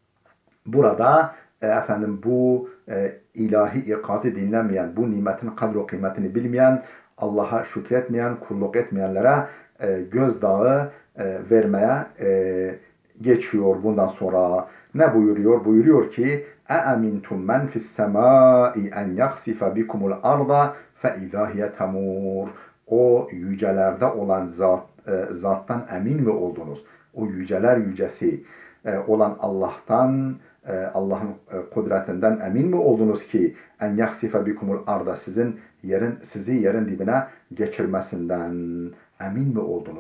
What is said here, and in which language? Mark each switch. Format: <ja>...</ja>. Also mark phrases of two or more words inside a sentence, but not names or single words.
<tr>Burada bu ilahi ikazı dinlemeyen, bu nimetin kadro kıymetini bilmeyen, Allah'a şükretmeyen, kulluk etmeyenlere gözdağı vermeye geçiyor bundan sonra. Ne buyuruyor? Buyuruyor ki</tr> <ar>اَاَمِنْتُمْ مَنْ فِي السَّمَاءِ اَنْ يَخْسِفَ بِكُمُ الْأَرْضَ فَاِذَا هِيَ تَمُورٌ.</ar> <tr>O yücelerde olan zattan emin mi oldunuz? O yüceler yücesi olan Allah'tan, Allah'ın kudretinden emin mi oldunuz ki</tr> <ar>أن يخسف بكم الأرض,</ar> <tr>sizi yerin dibine geçirmesinden emin mi oldunuz?</tr>